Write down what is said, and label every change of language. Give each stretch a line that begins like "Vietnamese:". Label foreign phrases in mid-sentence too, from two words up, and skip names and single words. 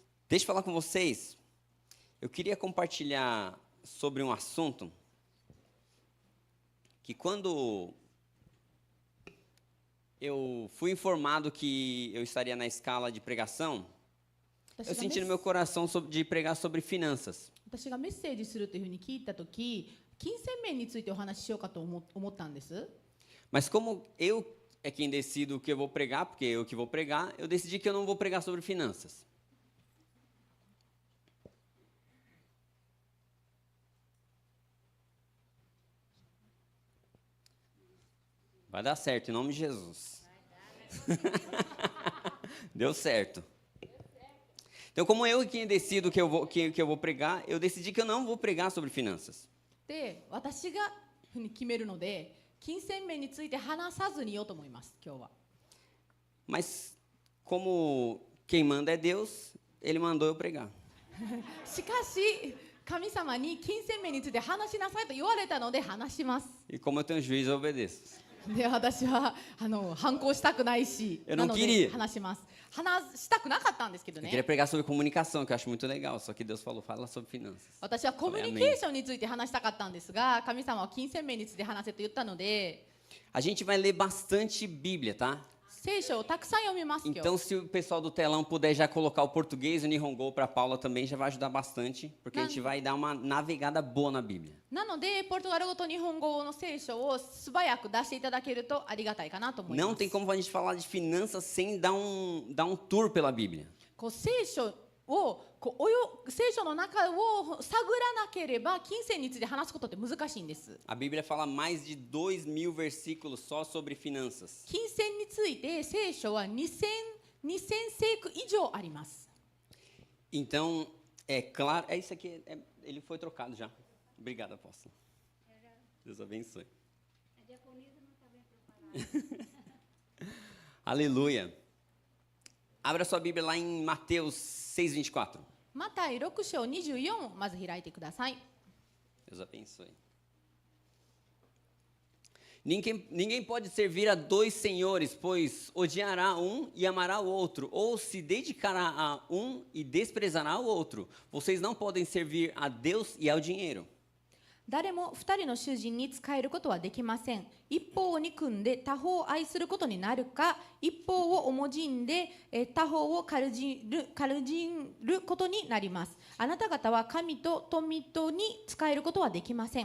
Portuguese: Deixa eu falar com vocês. Eu queria compartilhar sobre um assunto que quando eu fui informado que eu estaria na escala de pregação, eu senti no meu coração de pregar sobre finanças.
Japanese: 私がメッセージするというふうに聞いたとき、金銭面についてお話ししようかと思ったんです。
Portuguese: Mas como eu é quem decido o que eu vou pregar, porque eu que vou pregar, eu decidi que eu não vou pregar sobre finanças. Vai dar certo, em nome de Jesus. Deu certo. Então, como eu quem decido o que eu vou pregar, eu decidi que eu não vou pregar sobre finanças.
Japanese: で、私がふうに決めるので、金銭面について話さずにいようと思います、今日は。
Portuguese: Mas, como quem manda é Deus, Ele mandou eu pregar.
Japanese: しかし、神様に金銭面について話しなさいと言われたので話します。
Portuguese: E como eu tenho juízo, eu obedeço.
Japanese: で、私は反抗したくないし、
Portuguese: Eu
Japanese: な
Portuguese: não
Japanese: ので
Portuguese: queria.
Japanese: 話します。話したくなかったんですけど
Portuguese: Eu queria
Japanese: ね。
Portuguese: pregar sobre comunicação, que eu acho muito legal, só que Deus falou, fala sobre finanças.
Japanese: 私はコミュニケーションについて話したかったんですが、神様は金銭面について話せと言ったので、
Portuguese: A gente vai ler bastante Bíblia, tá?
Japanese: 聖書をたくさん読みます今日。
Portuguese: Então, se o pessoal do telão puder já colocar o português e o Nihongo para a Paula também, já vai ajudar bastante, porque a gente vai dar uma navegada boa na Bíblia.
Japanese: なので、ポルトガル語と日本語の聖書を素早く出していただけるとありがたいかなと思います。
Portuguese: Não tem como a gente falar de finanças sem dar um tour pela Bíblia.
Japanese: こう聖書を聖書の中を探らなければ金銭について話すことって難しいんです。
Portuguese: A Bíblia fala mais de 2.000 versículos só sobre finanças.
Japanese: 金銭について聖書は2000聖句以上あります。
Portuguese: Então, é claro, é isso aqui, ele foi trocado já. Obrigado, apóstolo. Deus abençoe. Aleluia. Abra sua Bíblia lá em Mateus 6:24.
Japanese: マタイ6章24をまず開いてください。
Portuguese: Deus abençoe. Ninguém pode servir a dois senhores, pois odiará um e amará o outro, ou se dedicará a um e desprezará o outro. Vocês não podem servir a Deus e ao dinheiro.
Japanese: 誰も2人の主人に仕えることはできません。一方を憎んで他方を愛することになるか、一方を重じんで他方を軽じることになります。あなた方は神と富とに仕えることはできません。